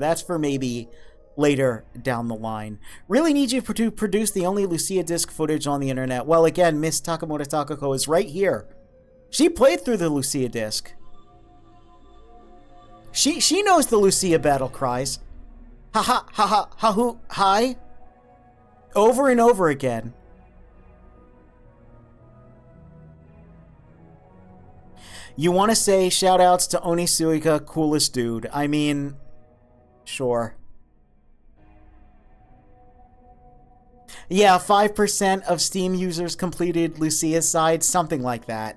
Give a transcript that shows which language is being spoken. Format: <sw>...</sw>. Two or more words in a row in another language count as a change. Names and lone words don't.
<en>That's for maybe later down the line. Really need you to produce the only Lucia disc footage on the internet. Well, again, Miss Takamoto Takako is right here. She played through the Lucia disc. She knows the Lucia battle cries. Ha ha ha ha ha hoo hi. Over and over again. You want to say shout-outs to Onisuika, coolest dude. I mean, sure. Yeah, 5% of Steam users completed Lucia's side, something like that.</en>